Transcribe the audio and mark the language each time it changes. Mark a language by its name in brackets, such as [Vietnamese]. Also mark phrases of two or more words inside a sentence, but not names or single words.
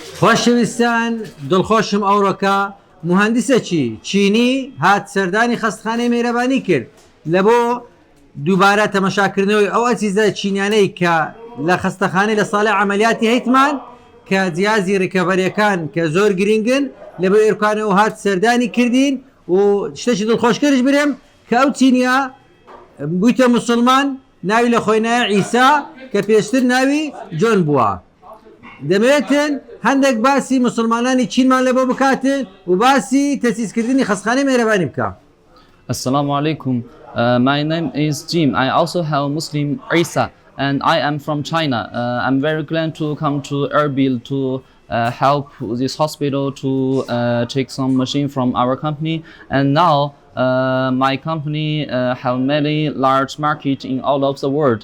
[Central Kurdish] خۆشەویستان دڵخۆشم ئەوڕۆکە مهندسێکی چینی هات سەردانی خەستخانەی میهرەبانی کرد لە بۆ دووبارە تەمەشاکردنەوەی ئەو ئەزیزە چینیانەی کە لە خەستەخانەی لە ساڵی عملیاتی هەیتمان کە جیازی ڕکەڤەریەکان کە زۆر گرنگن لە بۆ ئێرکانەوە هات سەردانی کردین و شتێکی دڵخۆشکەرش برێم کە ئەو چینیا بوویتە موسڵمان ناوی لە خۆینایە عیسا کە پێشتر ناوی جۆن بووە. دەمەوێتن هەندێک باسی مسلمانانی چینمان لە بۆ بکاتن و باسی تەسیسکردنی خەستخانەی میهرەبانی بکە. [Arabic] السلام عليكم. [English] My name is Jim. I also have Muslim Isa and I am from China. I'm very glad to come to Erbil to help this hospital to take some machine from our company. And now my company have many large market in all of the world.